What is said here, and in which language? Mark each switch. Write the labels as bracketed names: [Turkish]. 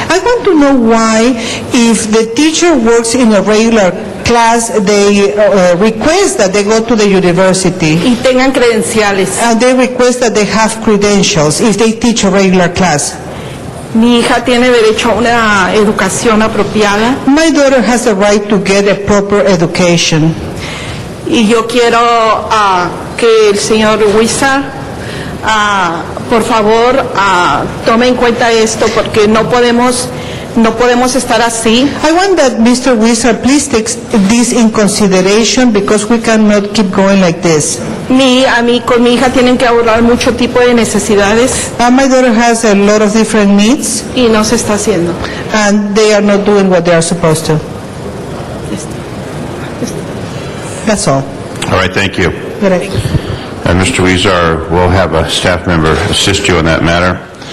[English] I want to know why, if the teacher works in a regular class, they request that they go to the university. [Spanish] Y tengan credenciales. [English] And they request that they have credentials if they teach a regular class. [Spanish] Mi hija tiene derecho a una educación apropiada. [English] My daughter has the right to get a proper education. [Spanish] Y yo quiero que el señor Huizar por favor, tome en cuenta esto porque no podemos estar así. [English] I want that Mr. Wizard please take this in consideration because we cannot keep going like this. [Spanish] Con mi hija tienen que abordar mucho tipo de necesidades. [English] My daughter has a lot of different needs. [Spanish] Y no se está haciendo. [English] And they are not doing what they are supposed to. That's all. All right, thank you. Good. And Mr. Huizar will have a staff member assist you in that matter.